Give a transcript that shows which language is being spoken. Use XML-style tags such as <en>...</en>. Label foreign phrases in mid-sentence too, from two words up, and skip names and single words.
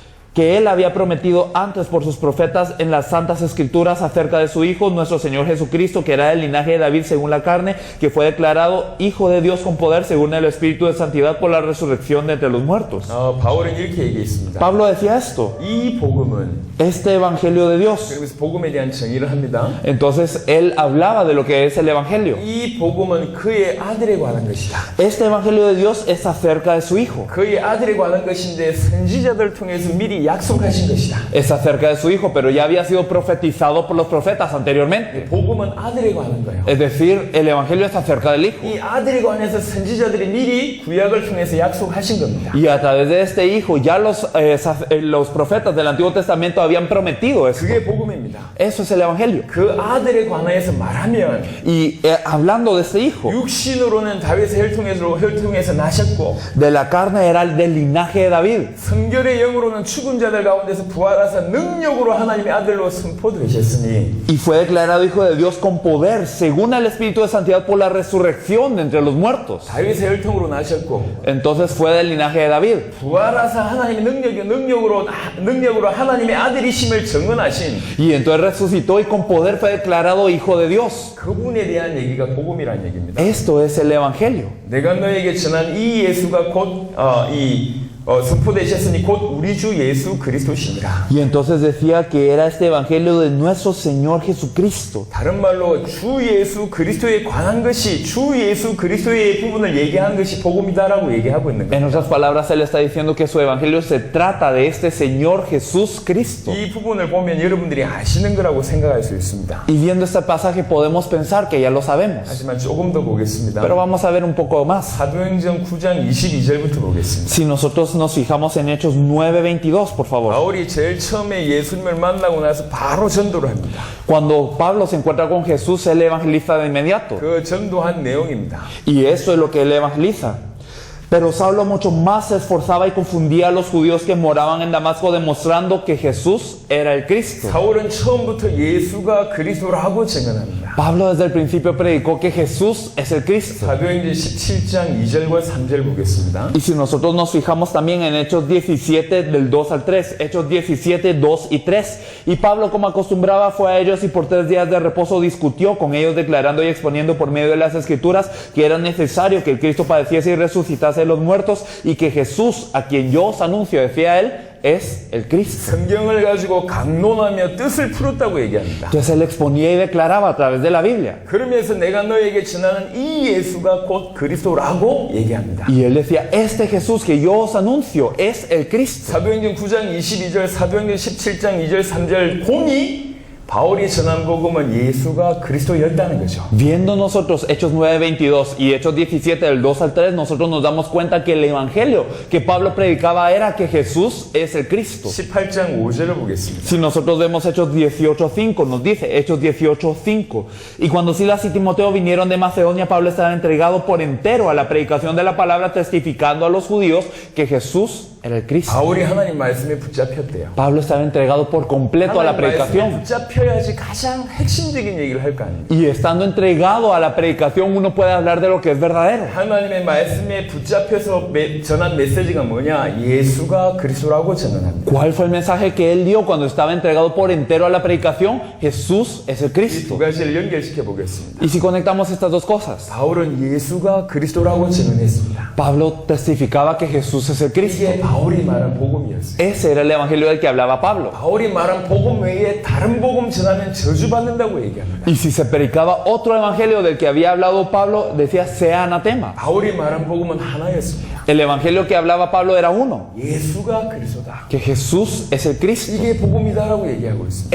<es>Que él había prometido antes por sus profetas en las santas escrituras acerca de su Hijo, nuestro Señor Jesucristo, que era del linaje de David según la carne, que fue declarado Hijo de Dios con poder según el Espíritu de Santidad por la resurrección de entre los muertos.</es> <ko>바울은 이렇게 얘기했습니다.</ko> <es>Pablo decía esto,</es> <ko>이 복음은</ko> <es>este Evangelio de Dios.</es> <ko>그래서 복음에 대한 정의를 합니다.</ko> <es>Entonces él hablaba de lo que es el Evangelio.</es> <ko>이 복음은 그의 아들에 관한 것이다.</ko> <es>Este Evangelio de Dios es acerca de su Hijo.</es> <ko>그의 아들에 관한 것인데 선지자들 통해서 미리 약속하신 것이다.</ko> <es>Es acerca de su Hijo, pero ya había sido profetizado por los profetas anteriormente.</es> <ko>복음은 아들에 관한 거예요.</ko> <es>Es decir, el Evangelio es acerca del Hijo.</es> <ko>이 아들에 관해서 선지자들이 미리 구약을 통해서 약속하신 겁니다.</ko> <es>Y a través de este Hijo, ya los profetas del Antiguo Testamento habían prometido eso.</es> <ko>그게 복음입니다.</ko> <es>Eso es el Evangelio.</es> <ko>그 아들에 관해서 말하면</ko> <es>Y hablando de este Hijo,</es> <ko>육신으로는 다윗의 혈통에서 나셨고</ko> <es>de la carne era el del linaje de David.</es> <ko>성결의 영으로는 죽은 자들 가운데서 부활하사 능력으로 하나님의 아들로 선포되셨으니</ko> <es>Y fue declarado Hijo de Dios con poder, según el Espíritu de Santidad, por la resurrección de entre los muertos.</es> <ko>다윗의 혈통으로 나셨고</ko> <es>Entonces fue del linaje de David.</es> <ko>부활하사 하나님의 능력으로 하나님의 아들이심을 증언하신</ko> <es>Y entonces resucitó y con poder fue declarado Hijo de Dios.</es> <ko>그분에 대한 얘기가 복음이라는 얘기입니다.</ko> <es>Esto es el Evangelio.</es> <ko>내가 너에게 전한 이 예수가 곧 선포되셨으니 곧 우리 주 예수 그리스도시니라.</ko> <es>Y entonces decía que era este Evangelio de nuestro Señor Jesucristo.</es> <ko>다른 말로 주 예수 그리스도에 관한 것이 주 예수 그리스도의 부분을 얘기한 것이 복음이다라고 얘기하고 있는 거예요.</ko> <es>En otras palabras, Él está diciendo que su Evangelio se trata de este Señor Jesús Cristo.</es> <ko>이 부분을 보면 여러분들이 아시는 거라고 생각할 수 있습니다.</ko> <es>Y viendo este pasaje podemos pensar que ya lo sabemos.</es> <ko>하지만 조금 더 보겠습니다.</ko> <es>Pero vamos a ver un poco más.</es> <ko>사도행전 9장 22절부터 보겠습니다.</ko> <es>Si nosotros nos fijamos en Hechos 9:22, por favor.</es> <ko>바울이 제일 처음에 예수님을 만나고 나서 바로 전도를 합니다.</ko> <es>Cuando Pablo se encuentra con Jesús, él evangeliza de inmediato.</es> <ko>그 전도한 내용입니다.</ko> <es>Y eso es lo que él evangeliza. Pero Saulo mucho más se esforzaba y confundía a los judíos que moraban en Damasco, demostrando que Jesús era el Cristo.</es> <ko>사울은 처음부터 예수가 그리스도라고 증언합니다.</ko> <es>Pablo desde el principio predicó que Jesús es el Cristo.</es> <ko>사도행전 17장 2절과 3절 보겠습니다.</ko> <es>Y si nosotros nos fijamos también en Hechos 17 del 2 al 3, Hechos 17, 2 y 3. Y Pablo, como acostumbraba, fue a ellos y por 3 días de reposo discutió con ellos, declarando y exponiendo por medio de las Escrituras que era necesario que el Cristo padeciese y resucitase de los muertos, y que Jesús, a quien yo os anuncio, decía él, es el Cristo.</es> <ko>성경을 가지고 강론하며 뜻을 풀었다고 얘기합니다.</ko> <es>Entonces él exponía y declaraba a través de la Biblia.</es> <ko>그러면서 내가 너에게 전하는 이 예수가 곧 그리스도라고 얘기합니다.</ko> <es>Y él decía, este Jesús que yo os anuncio es el Cristo.</es> <ko>사도행전 9장 22절, 사도행전 17장 2절, 3절 공이 바울이 전한 복음은 예수가 그리스도였다는 거죠.</ko> <es>Viendo nosotros Hechos 9:22 y Hechos 17 del 2 al 3, nosotros nos damos cuenta que el evangelio que Pablo predicaba era que Jesús es el Cristo.</es> <ko>18장 5절을 보겠습니다.</ko> <es>Si nosotros vemos Hechos 18:5, nos dice Hechos 18:5, y cuando Silas y Timoteo vinieron de Macedonia, Pablo estaba entregado por entero a la predicación de la palabra, testificando a los judíos que Jesús era el Cristo.</es> <ko>바울이 하나님 말씀에 붙잡혔대요.</ko> <es>Pablo estaba entregado por completo a la</es> <ko>하나님 말씀에</ko> <es>predicación.</es> <ko>붙잡혀야지 가장 핵심적인 얘기를 할 거 아닙니까?</ko> <es>Y estando entregado a la predicación, uno puede hablar de lo que es verdadero.</es> <ko>하나님의 말씀에 붙잡혀서 전한 메시지가 뭐냐? 예수가 그리스도라고 전언합니다.</ko> <es>¿Cuál fue el mensaje que él dio cuando estaba entregado por entero a la predicación? Jesús es el</es> <ko>이 두</ko> <es>Cristo.</es> <ko>가지를 연결시켜 보겠습니다.</ko> <es>Y si conectamos estas dos cosas,</es> <ko>바울은 예수가 그리스도라고 증언했습니다.</ko> <es>Pablo testificaba que Jesús es el Cristo.</es> <ko>이게 바울이 말한 복음이었어요.</ko> <es>Ese era el evangelio del que hablaba Pablo.</es> <ko>바울이 말한 복음 외에 다른 복음 전하면 저주받는다고 얘기합니다.</ko> <es>Y si se predicaba otro evangelio del que había hablado Pablo, decía sea anatema.</es> <ko>바울이 말한 복음은 하나였습니다.</ko> <es>El evangelio que hablaba Pablo era uno,</es> <ko>예수가 그리스도다.</ko> <es>que Jesús es el Cristo.</es> <ko>이게 복음이다라고 얘기하고 있습니다.</ko>